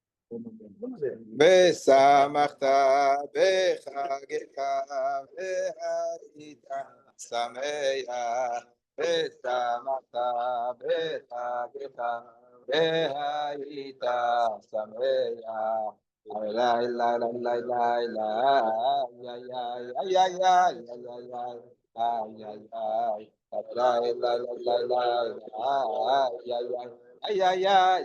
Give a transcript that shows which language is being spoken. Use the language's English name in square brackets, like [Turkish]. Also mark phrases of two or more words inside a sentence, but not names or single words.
[Portuguese] Vamos ver. [Hebrew] ושמחת בחגיך והיית שמח. ושמחת בחגיך והיית שמח. Lai lai lai lai lai lai ay ay ay ay ay ay ay ay lai lai lai lai lai ay ay ay ay ay